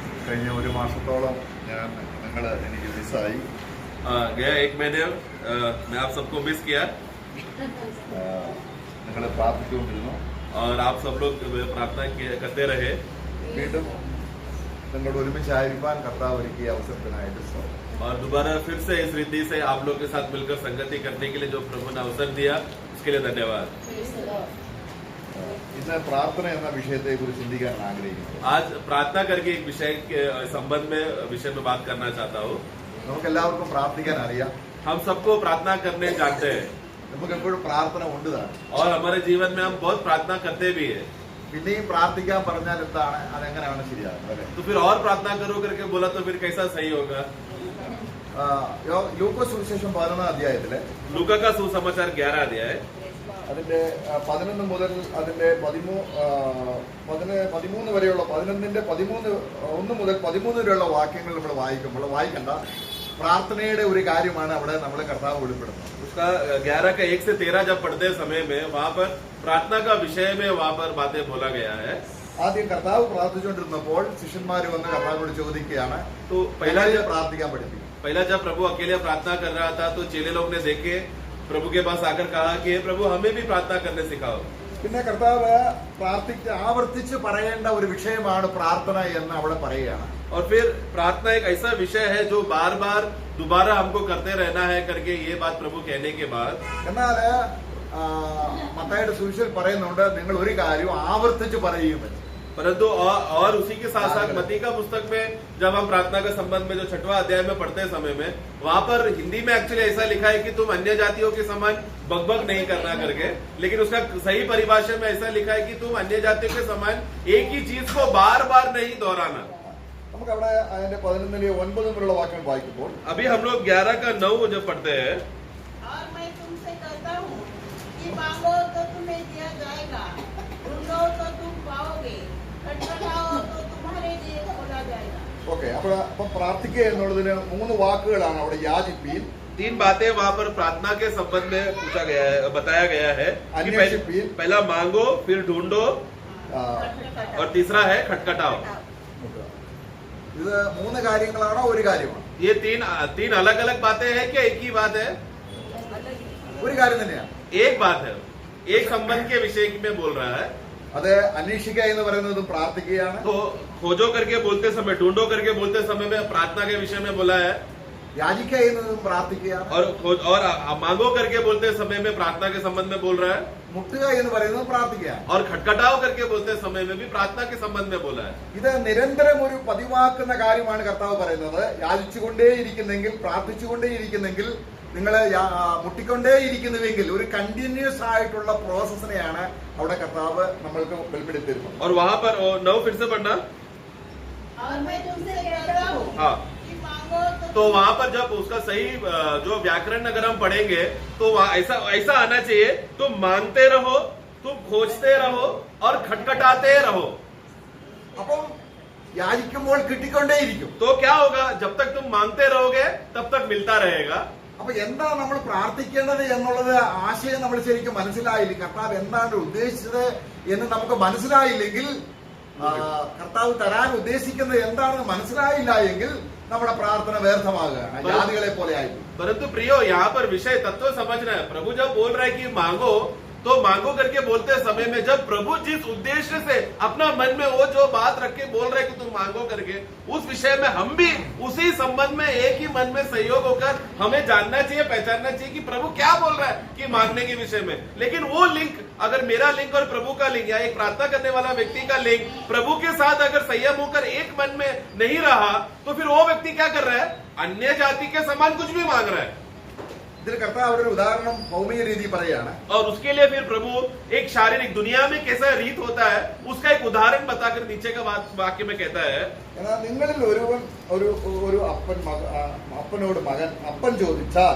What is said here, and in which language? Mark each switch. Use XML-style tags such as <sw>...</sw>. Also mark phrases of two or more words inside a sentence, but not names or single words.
<ml>കഴിഞ്ഞ ഒരു മാസത്തോളം എനിക്ക് മിസ്സായി.</ml> <hi>गया 1 महीने मैं आप सबको मिस किया</hi> <ml>നിങ്ങൾ പ്രാർത്ഥിച്ചുകൊണ്ടിരുന്നു.</ml> <hi>और आप सब लोग प्रार्थना करते रहे.</hi> <ml>വീണ്ടും നിങ്ങളോട് ഒരുമിച്ചായിരിക്കാൻ കർത്താവ് ഒരുക്കിയ അവസരത്തിനായിട്ട്</ml> <hi>और दोबारा फिर से इस रीति से आप लोग के साथ मिलकर संगति करने के लिए जो प्रभु ने अवसर दिया उसके लिए धन्यवाद.</hi> <ml>ഇന്ന് പ്രാർത്ഥന എന്ന വിഷയത്തെ കുറിച്ച് ചിന്തിക്കാൻ ആഗ്രഹിക്കുന്നു.</ml> <hi>आज प्रार्थना करके एक विषय के संबंध में बात करना चाहता हूँ.</hi> <ml>നമുക്ക് എല്ലാവർക്കും പ്രാർത്ഥിക്കാൻ അറിയാം.</ml> <hi>हम सबको प्रार्थना करने जानते हैं.</hi> <ml>നമുക്ക് എപ്പോഴും പ്രാർത്ഥന ഉണ്ട് താനും.</ml> <hi>और हमारे जीवन में हम बहुत प्रार्थना करते भी है.</hi> <ml>പിന്നെയും പ്രാർത്ഥിക്കാൻ പറഞ്ഞാൽ എന്താണ്, അതെങ്ങനെയാണ് ശരിയാകുന്നത്?</ml> <hi>तो फिर और प्रार्थना करो करके बोला तो फिर कैसा सही होगा?</hi> <ml>ലൂക്കോസ് സുവിശേഷം 11 അധ്യായത്തില്</ml> <hi>लूका का सुसमाचार 11 अध्याय</hi> <ml>അതിന്റെ 11 മുതൽ അതിന്റെ 13 വരെയുള്ള 11ന്റെ 1 മുതൽ 13 വരെയുള്ള വാക്യങ്ങൾ നമ്മൾ വായിക്കണ്ട. പ്രാർത്ഥനയുടെ ഒരു കാര്യമാണ് അവിടെ നമ്മൾ കർത്താവ് വെളിപ്പെടുത്തുന്നത്.</ml> <hi>उसका 11 का 1 से 13 जब पढ़ते समय में वहाँ पर प्रार्थना का विषय में वहाँ पर बातें बोला गया है.</hi> <ml>ആദ്യം കർത്താവ് പ്രാർത്ഥിച്ചുകൊണ്ടിരുന്നപ്പോൾ ശിഷ്യന്മാർ വന്ന് കർത്താവിനോട് ചോദിക്കുകയാണ്,</ml> <hi>तो पहला</hi> <ml>പ്രാർത്ഥിക്കാൻ പഠിപ്പിക്കും.</ml> <hi>जब प्रभु अकेले प्रार्थना कर रहा था तो चेले लोग ने देखे प्रभु के पास आकर कहा कि प्रभु हमें भी प्रार्थना करने सिखाओ.</hi> <ml>പിന്നെ കർത്താവ് ആവർത്തിച്ച് പറയേണ്ട ഒരു വിഷയമാണ് പ്രാർത്ഥന എന്ന് അവിടെ പറയുകയാണ്.</ml> <hi>और फिर प्रार्थना एक ऐसा विषय है जो बार बार दोबारा हमको करते रहना है करके ये बात प्रभु कहने के बाद</hi> <ml>എന്നാൽ മത്തായിയുടെ സുവിശേഷത്തിൽ പറയുന്നുണ്ട്, നിങ്ങൾ ഒരു കാര്യം ആവർത്തിച്ച് പറയുമെന്ന്.</ml> <hi>परंतु और उसी के साथ साथ मत्ती का पुस्तक में जब हम प्रार्थना के संबंध में जो 6वां अध्याय में पढ़ते समय में वहां पर हिंदी में एक्चुअली ऐसा लिखा है कि तुम अन्य जातियों के समान बकबक नहीं करना करके, लेकिन उसका सही परिभाषा में ऐसा लिखा है कि तुम अन्य जातियों के समान एक ही चीज को बार बार नहीं दोहराना.</hi> <ml>നമുക്ക് അവിടെ അതിന്റെ 11 മുതലുള്ള വാക്യം വായിക്കുമ്പോൾ</ml> <hi>अभी हम लोग 11 का 9 जब पढ़ते हैं, और मैं तुमसे कहता हूँ कि मांगो तो तुम्हें दिया जाएगा, ढूंढो तो तुम पाओगे, खटखटाओ तो तुम्हारे लिए खोला जाएगा.</hi> <ml>ഓക്കെ. അപ്പം പ്രാർത്ഥിക്കുക എന്നുള്ളതിന് 3 വാക്കുകളാണ് അവിടെ. യാചിപ്പീൻ,</ml> <hi>3 बातें वहाँ पर प्रार्थना के संबंध में पूछा गया है, बताया गया है कि पहला मांगो, फिर ढूंढो और तीसरा है खटखटाओ.</hi> <ml>ഇത് 3 കാര്യങ്ങളാണോ ഒരു കാര്യമാണ്?</ml> <hi>ये तीन अलग अलग बातें हैं क्या एक ही बात है?</hi> <ml>ഒരു കാര്യം തന്നെയാണ്.</ml> <hi>एक बात है, एक संबंध के विषय में बोल रहा है.</hi> <ml>അത് അന്വേഷിക്കുക എന്ന് പറയുന്നതും പ്രാർത്ഥിക്കുകയാണ്.</ml> <hi>तो खोजो करके बोलते समय, ढूंढो करके बोलते समय में प्रार्थना के विषय में बोला है.</hi> <ml>യാചിക്കുക എന്നതും പ്രാർത്ഥിക്കുകയാണ്.</ml> <hi>और मांगो करके बोलते समय में प्रार्थना के संबंध में बोल रहा है.</hi> <ml>മുട്ടുക എന്ന് പറയുന്നത് പ്രാർത്ഥിക്കുകയാണ്.</ml> <hi>और खटखटाओ करके बोलते समय में भी प्रार्थना के संबंध में बोला है.</hi> <ml>ഇത് നിരന്തരം ഒരു പതിവാക്കുന്ന കാര്യമാണ് കർത്താവ് പറയുന്നത്. യാചിച്ചുകൊണ്ടേയിരിക്കുന്നെങ്കിൽ, പ്രാർത്ഥിച്ചുകൊണ്ടേയിരിക്കുന്നെങ്കിൽ, നിങ്ങൾ മുട്ടിക്കൊണ്ടേയിരിക്കുന്നുവെങ്കിൽ ഒരു കണ്ടിന്യൂസ് ആയിട്ടുള്ള പ്രോസസ്സിനെയാണ് അവിടെ കർത്താവ് നമ്മൾക്ക് വെളിപ്പെടുത്തിയിരുന്നത്.</ml> <hi>और वहां पर 9 फिर से पढ़ना. और मैं तुमसे कहता हूँ हाँ, कि मांगो तो वहां पर जब उसका सही जो व्याकरण अगर हम पढ़ेंगे तो ऐसा आना चाहिए, तुम मांगते रहो, तुम खोजते रहो और खटखटाते रहो.</hi> <ml>അപ്പം യാചിക്കുമ്പോൾ കിട്ടിക്കൊണ്ടേയിരിക്കും.</ml> <hi>तो क्या होगा? जब तक तुम मांगते रहोगे तब तक मिलता रहेगा.</hi> <ml>അപ്പൊ എന്താ നമ്മൾ പ്രാർത്ഥിക്കേണ്ടത് എന്നുള്ളത് ആശയം നമ്മൾ ശരിക്കും മനസ്സിലായില്ല. കർത്താവ് എന്താണ് ഉദ്ദേശിച്ചത് എന്ന് നമുക്ക് മനസ്സിലായില്ലെങ്കിൽ, കർത്താവ് തരാൻ ഉദ്ദേശിക്കുന്നത് എന്താണെന്ന് മനസ്സിലായില്ല എങ്കിൽ നമ്മുടെ പ്രാർത്ഥന വ്യർത്ഥമാകുകയാണ്, ജാതികളെ പോലെ ആയി.</ml> <hi>परंतु प्रियो, यहाँ पर विषय तत्व समझना है. प्रभु जब बोल रहा है कि मांगो, तो मांगो करके बोलते समय में जब प्रभु जिस उद्देश्य से अपना मन में वो जो बात रख के बोल रहे कि तुम मांगो करके, उस विषय में हम भी उसी संबंध में एक ही मन में सहयोग होकर हमें जानना चाहिए, पहचानना चाहिए कि प्रभु क्या बोल रहा है कि मांगने के विषय में. लेकिन वो लिंक, अगर मेरा लिंक और प्रभु का लिंक या एक प्रार्थना करने वाला व्यक्ति का लिंक प्रभु के साथ अगर संयम होकर एक मन में नहीं रहा, तो फिर वो व्यक्ति क्या कर रहा है? अन्य जाति के समान कुछ भी मांग रहा है.</hi> <ml>ഇതിൽ കർത്താവ് ഒരു ഉദാഹരണം ഭൗമിക രീതി പറയാണ്.</ml> <hi>और उसके लिए फिर प्रभु एक शारीरिक दुनिया में कैसा रीत होता है उसका एक उदाहरण बताकर नीचे का वाक्य में कहता है,</hi> <ml>എന്നാൽ നിങ്ങളിൽ ഒരു അപ്പനോട് അപ്പൻ ചോദിച്ചാൽ,</ml>